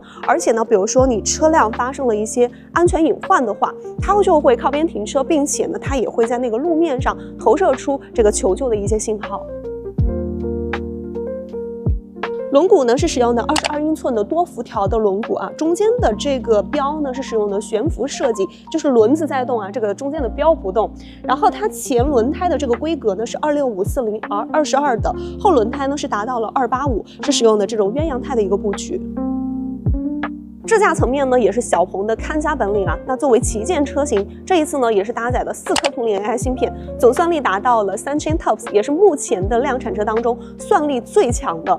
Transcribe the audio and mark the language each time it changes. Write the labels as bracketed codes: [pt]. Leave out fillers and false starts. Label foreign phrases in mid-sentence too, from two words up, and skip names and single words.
[zh] 而且呢，比如說你車輛發生了一些安全隱患的話，它就會靠邊停車，並且呢它也會在那個路面上投射出這個求救的一些信號。輪毂呢是使用的22英寸的多輻條的輪毂啊，中間的這個標呢是使用的懸浮設計，就是輪子在動啊，這個中間的標不動。然後它前輪胎的這個規格呢是 26540R22 的，後輪胎呢是達到了285，是使用的這種鴛鴦胎的一個布局。智驾層面呢，也是小鹏的看家本領啊。那作为旗舰车型，这一次呢也是搭载了4颗图灵 AI 芯片，总算力达到了3000 TOPS， 也是目前的量产车当中算力最强的。